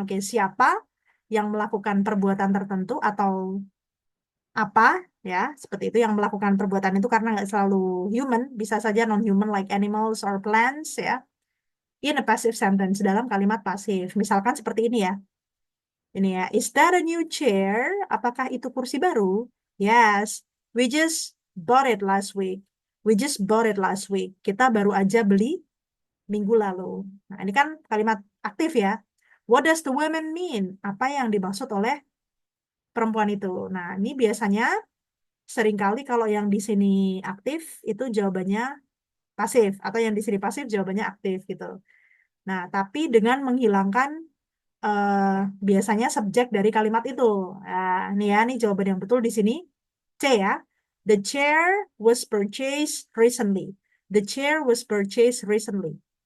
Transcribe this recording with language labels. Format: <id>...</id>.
<id>Oke, siapa yang melakukan perbuatan tertentu atau apa ya, seperti itu yang melakukan perbuatan itu karena nggak selalu human, bisa saja</id> <en>non-human like animals or plants</en> <id>ya.</id> <en>In a passive sentence,</en> <id>dalam kalimat pasif. Misalkan seperti ini ya. Ini ya,</id> <en>is that a new chair?</en> <id>Apakah itu kursi baru?</id> <en>Yes, we just bought it last week. We just bought it last week.</en> <id>Kita baru aja beli minggu lalu. Nah, ini kan kalimat aktif ya.</id> <en>What does the woman mean?</en> <id>Apa yang dimaksud oleh perempuan itu? Nah, ini biasanya seringkali kalau yang di sini aktif itu jawabannya pasif atau yang di sini pasif jawabannya aktif gitu. Nah, tapi dengan menghilangkan biasanya subjek dari kalimat itu. Nah, nih ya, nih jawaban yang betul di sini. C ya.</id> <en>The chair was purchased recently. The chair was purchased recently.</en>